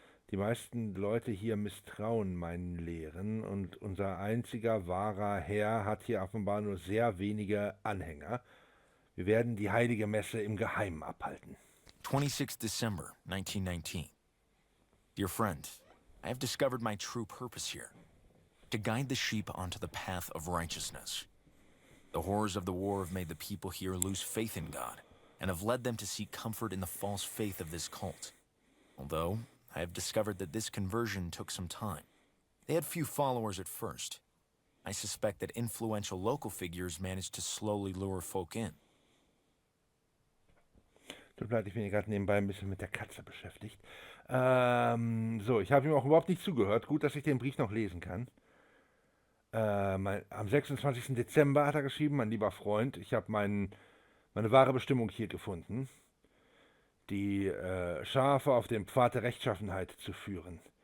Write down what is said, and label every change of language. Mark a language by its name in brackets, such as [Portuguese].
[German] Die meisten Leute hier misstrauen meinen Lehren und unser einziger wahrer Herr hat hier offenbar nur sehr wenige Anhänger. Wir werden die heilige Messe im Geheimen abhalten. [English] 26 December, 1919. Dear friend, I have discovered my true purpose here. to guide the sheep onto the path of righteousness. The horrors of the war have made the people here lose faith in God and have led them to seek comfort in the false faith of this cult. Although, I have discovered that this conversion took some time. They had few followers at first. I suspect that influential local figures managed to slowly lure folk in. [German] Tut mir leid, ich bin hier gerade nebenbei ein bisschen mit der Katze beschäftigt. So, ich habe ihm auch überhaupt nicht zugehört. Gut, dass ich den Brief noch lesen kann. Am 26. Dezember hat er geschrieben, mein lieber Freund, ich habe meine wahre Bestimmung hier gefunden, die Schafe auf dem Pfad der Rechtschaffenheit zu führen.